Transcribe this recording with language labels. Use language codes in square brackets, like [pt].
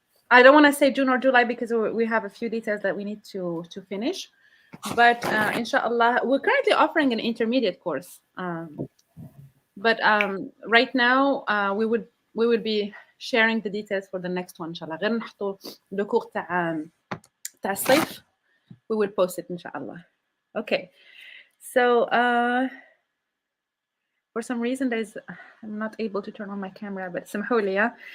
[en] I don't want to say June or July because we have a few details that we need to finish. But inshallah, we're currently offering an intermediate course. But right now, we would be sharing the details for the next one inshallah. [ar] غير نحطوا [fr] le cours [ar] تاع الصيف. [en] We will post it inshallah. Okay. So for some reason I'm not able to turn on my camera, but [ar] سمحوا لي, [en] yeah?